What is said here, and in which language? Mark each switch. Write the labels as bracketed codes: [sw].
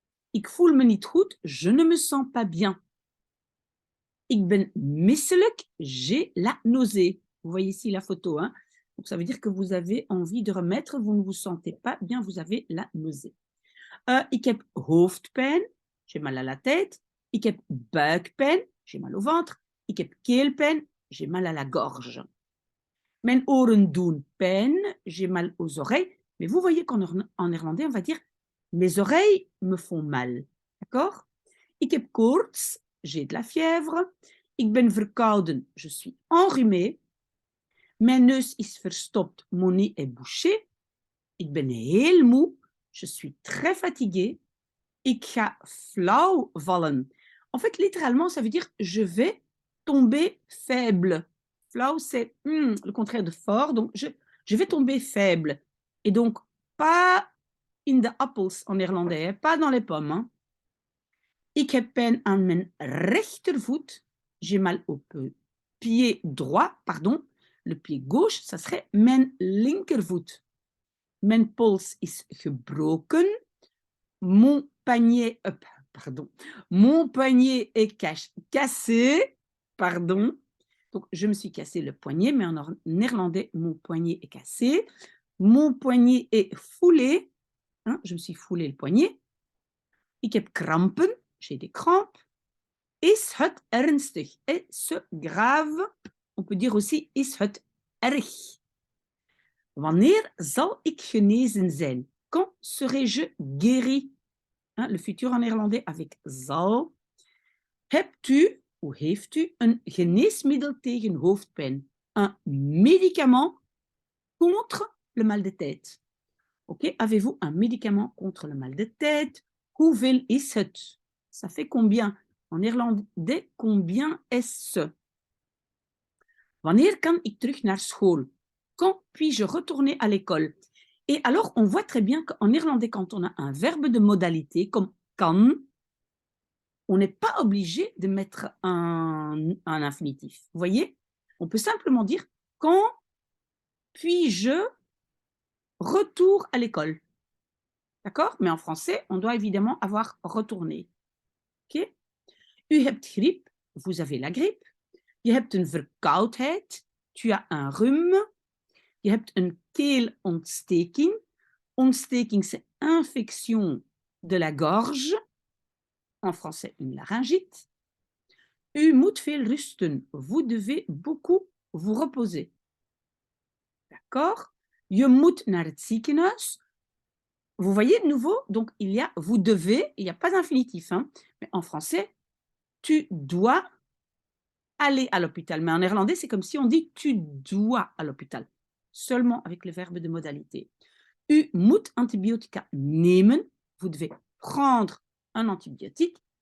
[nl] Ik voel me niet goed, [fr] je ne me sens pas bien. [nl] Ik ben misselijk, [fr] j'ai la nausée. Vous voyez ici la photo, hein? Donc ça veut dire que vous avez envie de remettre, vous ne vous sentez pas bien, vous avez la nausée. [nl] Ik heb hoofdpijn, [fr] j'ai mal à la tête. [nl] Ik heb buikpijn, [fr] j'ai mal au ventre. [nl] Ik heb keelpijn, [fr] j'ai mal à la gorge. [nl] Mijn oren doen pijn, [fr] j'ai mal aux oreilles. Mais vous voyez qu'en néerlandais, on va dire mes oreilles me font mal. D'accord? [nl] Ik heb koorts, [fr] j'ai de la fièvre. [nl] Ik ben verkouden, [fr] je suis enrhumé. [nl] Mijn neus is verstopt, [fr] mon nez est bouché. [nl] Ik ben heel moe, [fr] je suis très fatigué. [nl] Ik ga flauw vallen. [fr] En fait, littéralement, ça veut dire je vais tomber faible. Flauw, c'est le contraire de fort. Donc, je vais tomber faible. Et donc, pas [en] in the apples [fr] en néerlandais, pas dans les pommes. Hein. [nl] Ik heb pijn aan mijn rechtervoet. [fr] J'ai mal au pied droit, pardon. Le pied gauche, ça serait [nl] mijn linkervoet. Mijn pols is gebroken. [fr] Mon poignet, pardon, mon poignet est cassé, pardon. Donc, je me suis cassé le poignet, mais en néerlandais, mon poignet est cassé. Mon poignet est foulé. Hein, je me suis foulé le poignet. [nl] Ik heb krampen, [fr] j'ai des crampes. [nl] Is het ernstig? [fr] Est-ce grave? On peut dire aussi [nl] is het erg? Wanneer zal ik genezen zijn? [fr] Quand serai-je guéri? Hein, le futur en néerlandais avec zal. Hebt-u ou heeft-u een geneesmiddel tegen hoofdpijn? Un médicament contre le mal de tête. Ok, avez-vous un médicament contre le mal de tête? [nl] Hoeveel is het? [fr] Ça fait combien? En néerlandais, combien est-ce? [nl] Wanneer kan ik terug naar school? [fr] Quand puis-je retourner à l'école? Et alors, on voit très bien qu'en néerlandais, quand on a un verbe de modalité comme kan, on n'est pas obligé de mettre un infinitif. Vous voyez? On peut simplement dire quand puis-je retour à l'école. D'accord? Mais en français, on doit évidemment avoir retourné. OK? [nl] U hebt griep, [fr] vous avez la grippe. [nl] Je hebt een verkoudheid, [fr] tu as un rhume. [nl] Je hebt een keelontsteking. [fr] Ontsteking, c'est infection de la gorge. En français, une laryngite. [nl] U moet veel rusten. [fr] Vous devez beaucoup vous reposer. D'accord? [nl] Je moet naar het ziekenhuis. [fr] Vous voyez de nouveau, donc il y a vous devez, il n'y a pas d'infinitif. Hein, mais en français, tu dois aller à l'hôpital. Mais en néerlandais, c'est comme si on dit tu dois à l'hôpital. Seulement avec le verbe de modalité. [nl] U moet antibiotica nemen. [fr] Vous devez prendre un antibiotique.